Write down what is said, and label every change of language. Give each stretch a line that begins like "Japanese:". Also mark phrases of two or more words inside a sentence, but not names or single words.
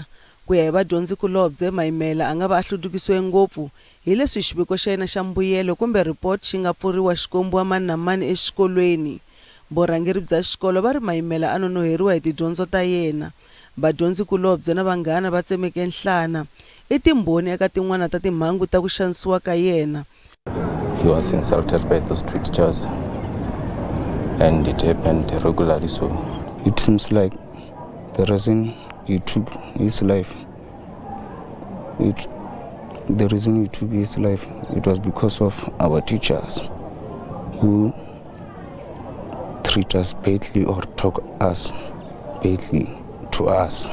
Tsonga: Ku ya hi vadyondzikulobye, Maimela a nga va a hludukisiwe ngopfu hi leswi xiviko xa yena xa mbuyelo kumbe report xi nga pfuriwa xikombiwa mani na mani exikolweni. Vorhangeri bya xikolo va ri Maimela a nonoheriwa hi tidyondzo ta yena. Vadyondzikulobye na vanghana va tsemeke nhlana i timbhoni eka tin'wana ta timhangu ta ku xanisiwa ka yena.
English: He was insulted by those teachers and it happened regularly, so it seems like the reason he took his life, it was because of our teachers who treat us badly or talk us badly to us.